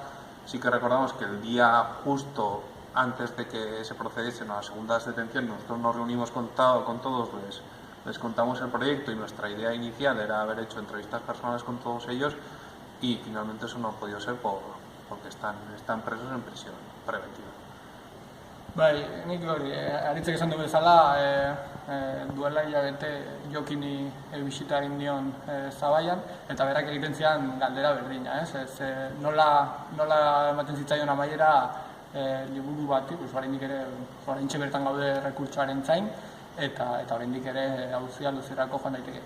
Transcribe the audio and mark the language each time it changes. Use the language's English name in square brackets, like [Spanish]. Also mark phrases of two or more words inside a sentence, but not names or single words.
[Spanish] Sí que recordamos que el día justo antes de que se procediesen a las segundas detenciones, nosotros nos reunimos con todos, les contamos el proyecto y nuestra idea inicial era haber hecho entrevistas personales con todos ellos y finalmente eso no ha podido ser porque están presos en prisión preventiva. [Basque] Nik hori, aritzek esan du bezala, duela hilabete Jokini bisita egin dion Zabaian, eta berak egiten zian galdera berdina, nola ematen zitzaion amaiera liburu bati, oraindik ere oraintxe bertan gaude errekurtsoaren zain, eta oraindik ere auzia luzerako joan daiteke.